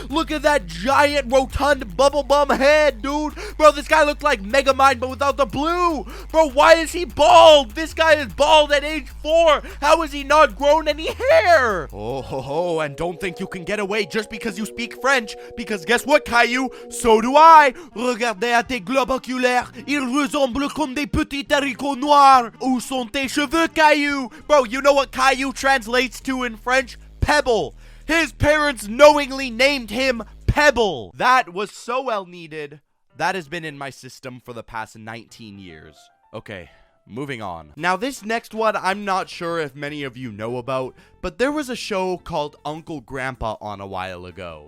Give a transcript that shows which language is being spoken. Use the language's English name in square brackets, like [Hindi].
[English] Look at that giant rotund bubble bum head, dude. Bro, this guy looks like Megamind but without the blue. Bro, why is he bald? This guy is bald at age 4. How has he not grown any hair? Oh ho ho, and don't think you can get away just because you speak French, because guess what, Caillou? So do I. [French] Regardez à tes globes oculaires. Ils ressemblent comme des petits haricots noirs. Où sont tes cheveux, Caillou? [English] Bro, you know what Caillou translates to in French? Pebble. His parents knowingly named him Pebble. That was so well needed. That has been in my system for the past 19 years. Okay. Moving on. Now, this next one, I'm not sure if many of you know about, but there was a show called Uncle Grandpa on a while ago.